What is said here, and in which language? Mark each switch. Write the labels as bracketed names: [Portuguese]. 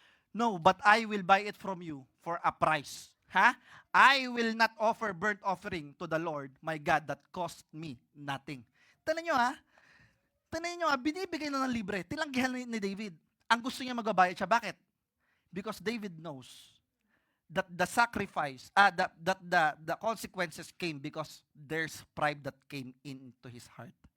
[English] No, but I will buy it from you for a price. Ha? I will not offer burnt offering to the Lord, my God, that cost me nothing. [Filipino] Tingnan nyo binibigay na ng libre. Tilanggihan ni David. Ang gusto niya magbabayad siya. Bakit? [English] Because David knows that the sacrifice, that the consequences came because there's pride that came into his heart.